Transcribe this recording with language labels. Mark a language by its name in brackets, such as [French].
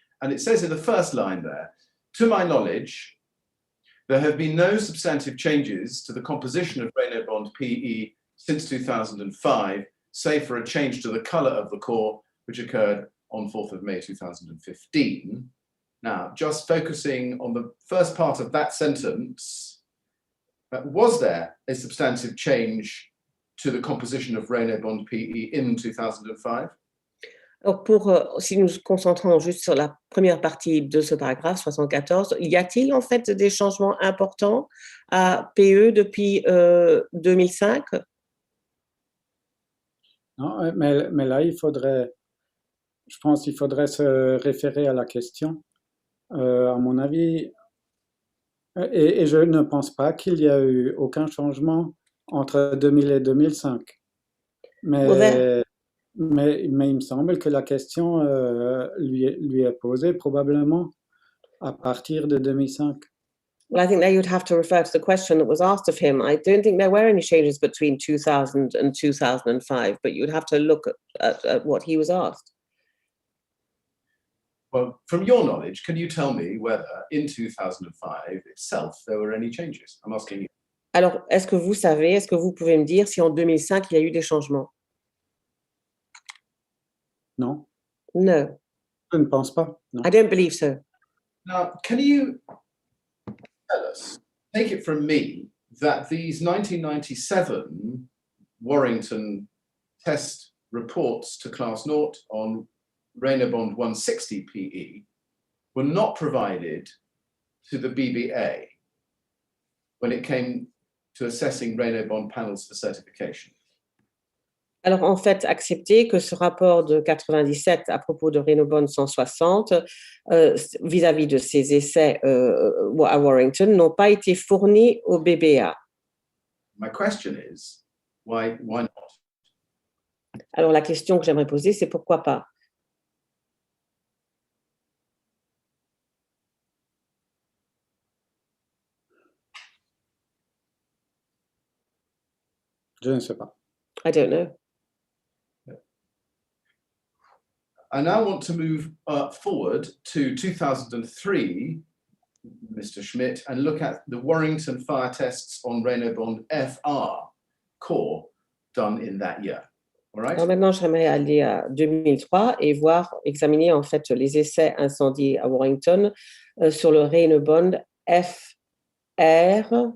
[English] And it says in the first line there, to my knowledge, there have been no substantive changes to the composition of Reynobond PE since 2005, save for a change to the color of the core, which occurred on 4th of May 2015. Now, just focusing on the first part of that sentence, was there a substantive change to the composition of Reynobond PE in 2005? [French] Alors si nous nous concentrons juste sur la première partie de ce paragraphe 74, y a-t-il en fait des changements importants à PE depuis 2005? Non, mais là, je pense qu'il faudrait se référer à la question. À mon avis, et je ne pense pas qu'il y a eu aucun changement entre 2000 et 2005. Mais il me semble que la question lui est posée probablement à partir de 2005. [English] Well, I think there you'd have to refer to the question that was asked of him. I don't think there were any changes between 2000 and 2005, but you'd have to look at what he was asked. Well, from your knowledge, can you tell me whether in 2005 itself there were any changes? I'm asking you. [French] Alors, est-ce que vous pouvez me dire si en 2005 il y a eu des changements? Non. [English] No. [French] Je ne pense pas. Non. [English] I don't believe so. Now, can you tell us, take it from me, that these 1997 Warrington test reports to Class Naught on Reynobond 160 PE were not provided to the BBA when it came to assessing Reynobond panels for certification? [French] Alors, en fait, accepter que ce rapport de 97 à propos de Reynobond 160 vis-à-vis de ces essais à Warrington n'ont pas été fournis au BBA. [English] My question is, why not? [French] Alors, la question que j'aimerais poser, c'est pourquoi pas? Je ne sais pas. [English] I don't know. I now want to move forward to 2003, Mr. Schmidt, and look at the Warrington fire tests on Reynobond FR core done in that year. All right? [French] Alors maintenant, j'aimerais aller à 2003 et examiner en fait les essais incendie à Warrington sur le Reynobond FR